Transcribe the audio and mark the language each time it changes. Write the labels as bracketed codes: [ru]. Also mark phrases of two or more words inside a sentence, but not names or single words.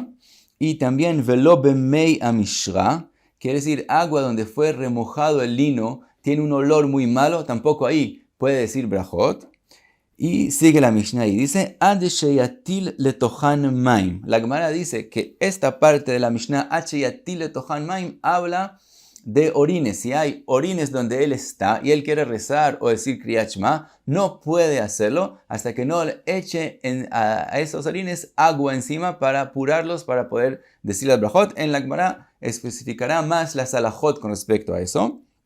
[es] Y también [he] velo b'mei amishra, [es] quiere decir agua donde fue remojado el lino, tiene un olor muy malo, tampoco ahí puede decir brajot. Y sigue la Mishnah y dice, [he] Ad sheyatil letochan maim. [es] La Gemara dice que esta parte de la Mishnah, [he] Ad sheyatil letochan maim, [es] habla de orines. Si hay orines donde él está y él quiere rezar o decir [he] Kriyat Shema, [es] no puede hacerlo hasta que no le eche a esos orines agua encima para apurarlos para poder decir las brajot. En la Gemara especificará más las halajot con respecto a eso.